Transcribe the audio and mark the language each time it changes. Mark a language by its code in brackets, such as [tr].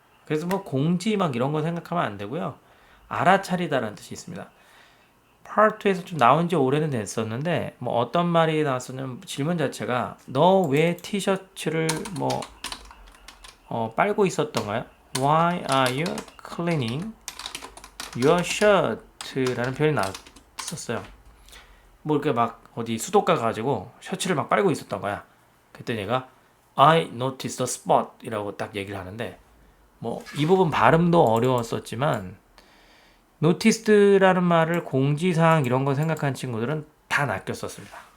[ko] 그래서 뭐 공지 막 이런 거 생각하면 안 되고요. 알아차리다라는 뜻이 있습니다. 파트 2에서 좀 나온 지 오래는 됐었는데 뭐 어떤 말이 나왔었냐면 질문 자체가 너 왜 티셔츠를 뭐 빨고 있었던가요? [en] Why are you cleaning your shirt? [ko] 라는 표현이 나왔었어요. 뭐 이렇게 막 어디 수도가 가지고 셔츠를 막 빨고 있었던 거야. 그때 얘가 [en] I noticed a spot [ko] 이라고 딱 얘기를 하는데 뭐 이 부분 발음도 어려웠었지만 noticed라는 말을 공지사항 이런 거 생각한 친구들은 다 낚였었습니다.